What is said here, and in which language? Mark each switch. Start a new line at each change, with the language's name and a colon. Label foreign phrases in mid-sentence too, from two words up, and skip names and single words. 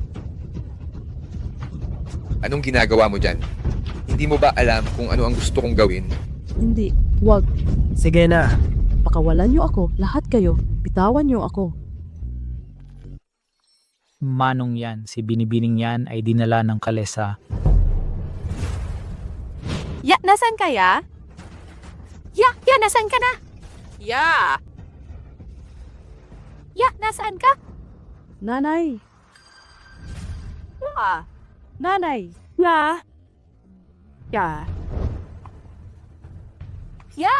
Filipino: Anong ginagawa mo dyan? Hindi mo ba alam kung ano ang gusto kong gawin? Hindi. Wag. Sige na. Pakawalan niyo ako. Lahat kayo. Bitawan niyo ako. Manong yan, si Binibining yan ay dinala ng kalesa. Ya, nasan ka ya? Ya, nasan ka na? Ya! Ya, nasaan ka? Nanay. Ya! Nanay. Ya! Ya! Ya!